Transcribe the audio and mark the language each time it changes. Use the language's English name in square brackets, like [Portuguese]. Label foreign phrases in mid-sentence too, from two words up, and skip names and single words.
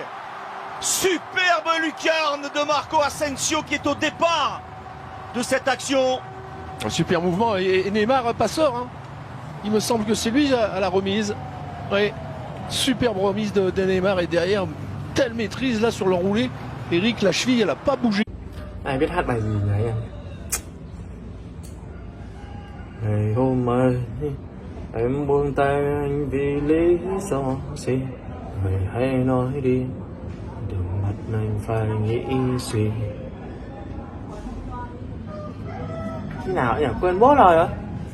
[French] Superbe lucarne de Marco Asensio qui est au départ de cette action. Un super mouvement et Neymar passeur. Il me semble que c'est lui à la remise. Oui, superbe remise de Neymar et derrière, telle maîtrise là sur l'enroulé. Eric, la cheville, elle n'a pas bougé. [Vietnamese] Ai biết hát bài gì vậy em? Ngày hôm mai em buông tay anh vì lý do gì? Mày hãy nói đi, đừng bắt anh phải nghĩ gì. Khi nào nhỉ? Quên bố rồi hả?